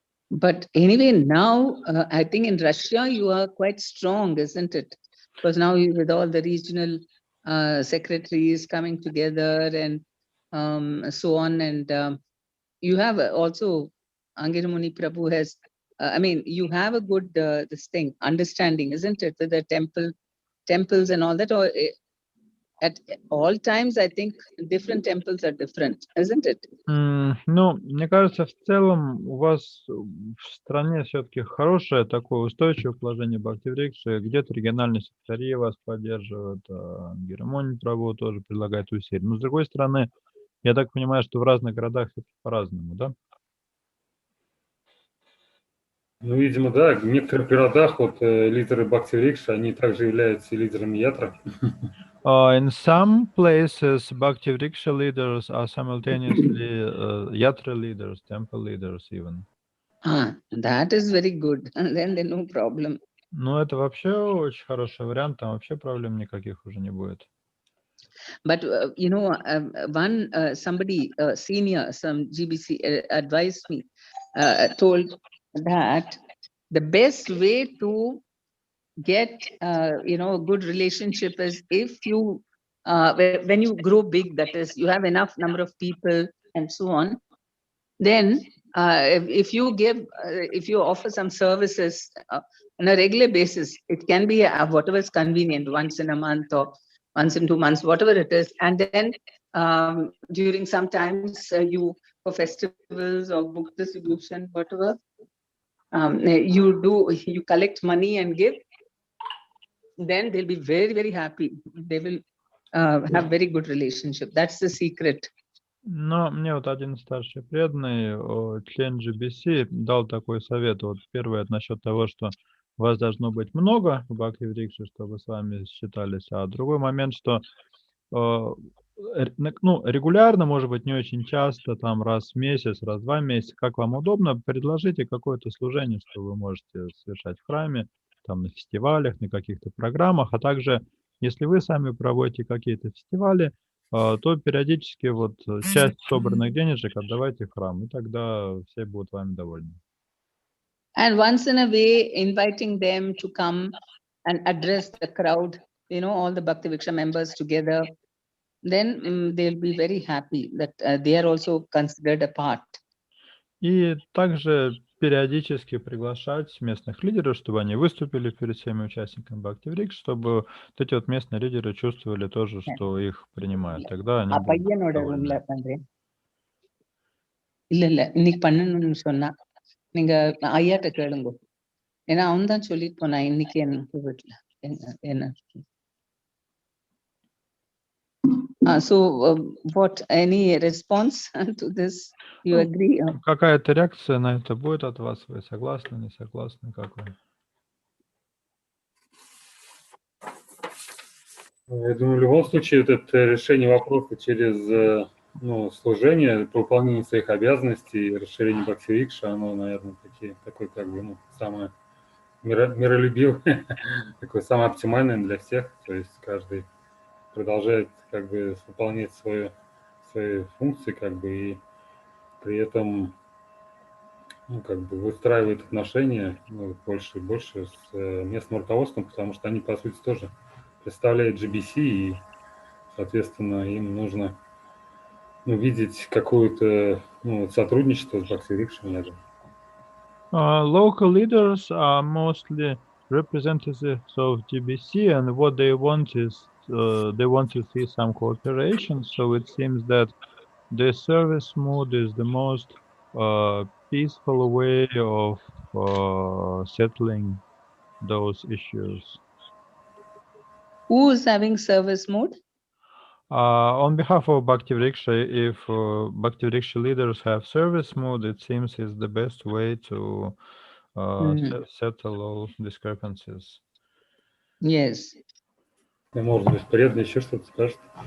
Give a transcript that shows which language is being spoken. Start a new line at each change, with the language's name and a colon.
English: But anyway, now I think in Russia you are quite strong, isn't it? Because now with all the regional secretaries coming together and so on, and you have also Angir Muni Prabhu has. I mean, you have a good this thing understanding, isn't it, with the temples and all that, or at all times, I think different temples are different, isn't it?
Russian: Ну, мне кажется, в целом у вас в стране все-таки хорошее такое устойчивое положение Бхакти-врикши. Где-то региональные секретари вас поддерживают, Герамони Прабhu тоже предлагает усилия. Но с другой стороны, я так понимаю, что в разных городах все по-разному, да? Ну, видимо, да, в некоторых городах вот лидеры Бхакти-врикши, они также являются и лидерами ятра.
English: In some places, Bhakti-vriksha leaders are simultaneously yatra leaders, temple leaders even. That is very good. And then no problem.
Russian: Ну, это вообще очень хороший вариант, там вообще проблем никаких уже не будет.
English: But you know, somebody senior, some GBC advised me, told that the best way to get you know, a good relationship is if you when you grow big, that is, you have enough number of people and so on, then if you offer some services on a regular basis, it can be whatever is convenient, once in a month or once in 2 months, whatever it is, and then during some times you, for festivals or book distribution, whatever, you collect money and give, then they'll be very, very happy. They will have very good relationship. That's the secret.
Russian: Но мне вот один старший преданный, член GBC, дал такой совет. Вот первый это насчет того, что вас должно быть много в Бхакти-врикше, чтобы с вами считались. А другой момент, что ну, регулярно, может быть, не очень часто, там раз в месяц, раз в 2 месяца, как вам удобно, предложите какое-то служение, что вы можете совершать в храме, там на фестивалях, на каких-то программах, а также, если вы сами проводите какие-то фестивали, то периодически вот часть собранных денежек отдавайте в храм, и тогда все будут вами довольны.
English: And once in a way, inviting them to come and address the crowd, you know, all the Bhakti Viksha members together, then they'll be very happy that they are also considered a part.
Russian: И также периодически приглашать местных лидеров, чтобы они выступили перед всеми участниками Бхакти-врикш, чтобы вот эти вот местные лидеры чувствовали тоже, что их принимают. Тогда они будут
Tamil: பையனோட
Russian: довольны.
Tamil: ரூம்ல பண்றேன். இல்ல இன்னைக்கு பண்ணணும்னு சொன்னா நீங்க ஐயாட்ட கேளுங்க. ஏன்னா அவன் தான் சொல்லிட்டு போனான் இன்னைக்கு எனக்கு வீட்டுல என்ன.
English: So what, any response to this? You agree?
Russian: Какая-то реакция на это будет от вас? Вы согласны, не согласны? Как вы? Я думаю, в любом случае, это решение вопроса через служение, по выполнению своих обязанностей, расширение Бхакти-викша, оно, наверное, такое как бы, самое миролюбивое, такое самое оптимальное для всех. То есть каждый продолжает как бы выполнять свои функции, как бы, и при этом как бы выстраивает отношения больше и больше с местным руководством, потому что они, по сути, тоже представляют GBC, и, соответственно, им нужно видеть какое-то сотрудничество с Бхакти-викшами.
English: Local leaders are mostly representatives of GBC, and what they want is they want to see some cooperation. So it seems that the service mode is the most peaceful way of settling those issues. Who is having service mode? On behalf of Bhakti-vriksha, if Bhakti-vriksha leaders have service mode, it seems is the best way to settle all discrepancies. Yes.
Russian: Может быть, преданный еще что-то скажет.